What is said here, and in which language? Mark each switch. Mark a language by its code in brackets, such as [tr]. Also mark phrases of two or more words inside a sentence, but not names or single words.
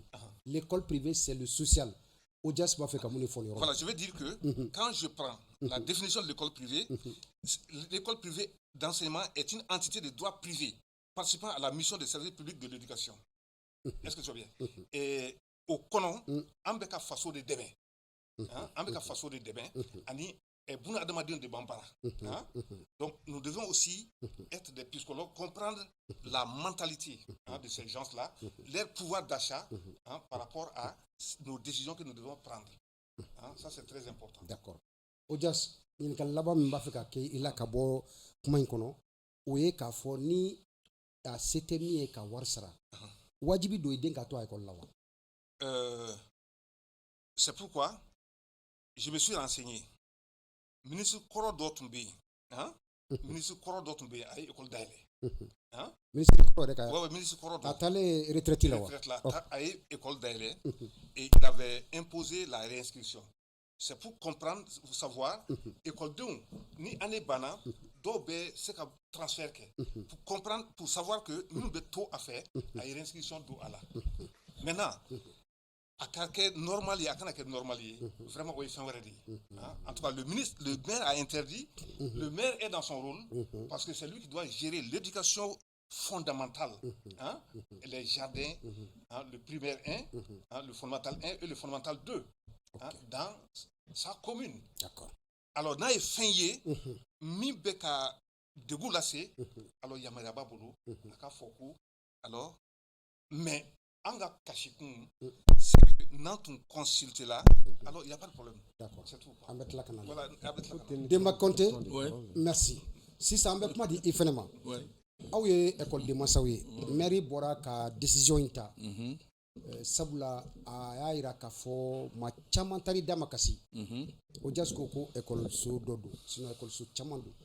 [fr] L'école privée, c'est le social. Voilà, je veux dire que quand je prends la définition de l'école privée d'enseignement est une entité de droit privé participant à la mission de service public de l'éducation. Est-ce que tu vois bien? Et au [bm] kono an bɛ ka faso de dɛmɛ an bɛ ka faso de dɛmɛ ani buna adamadenw de b'an bara [fr] donc nous devons aussi être des psychologues, comprendre la mentalité de ces gens-là, leur pouvoir d'achat par rapport à nos décisions que nous devons prendre. Ça c'est très important. D'accord. [bm] Ojas ɲininkali laban min b'a fɛ ka kɛ i la ka bɔ kuma in kɔnɔ o ye k'a fɔ ni a se tɛ min ye ka wari sara wajibi don i den ka to a école la wa? [fr] C'est pourquoi je me suis renseigné. [bm] Ministre kɔrɔ dɔ tun bɛ yen ministre kɔrɔ dɔ tun bɛ yen a ye école dayɛlɛ ministre kɔrɔ yɛrɛ ka ouais, ministre kɔrɔ dɔ a taalen retraite la wa? A ye école dayɛlɛ [fr] et il avait imposé la réinscription. C'est pour comprendre, pour savoir, [bm] écoledenw ni année banna dɔw bɛ se ka transfert kɛ [fr] pour comprendre, pour savoir que [bm] minnu bɛ to a fɛ a ye réinscription don a la. Maintenant a ka kɛ normal ye a kana kɛ normal ye vraiment o ye fɛn wɛrɛ de ye. [fr] En tout cas le maire a interdit. Le maire est dans son rôle parce que c'est lui qui doit gérer l'éducation fondamentale, les jardins, le primaire 1, le fondamental 1 et le fondamental 2 dans sa commune. D'accord. [bm] Alors n'a ye fɛn ye min bɛ ka degun lase alors yamaruya b'a bolo a ka fɔ ko [fr] alors mais [bm] an ka kasikun [fr] c'est que [bm] n'an tun consulte la [fr] alors il y a pas de problème. D'accord. C'est tout. [bm] An bɛ tila ka na. Voilà, an bɛ tila ka na. [fr] Demba Konte, Ouais. merci. [bm] Sisan an bɛ kuma di i fɛnɛ ma. Ouais. Aw ye école de mansaw ye. Mairie bɔra ka décision in ta. Sabula a y'a yira k'a fɔ maa caman taar'i da ma kasi. O jasi ko ko école-so dɔ don sinon école-so caman don.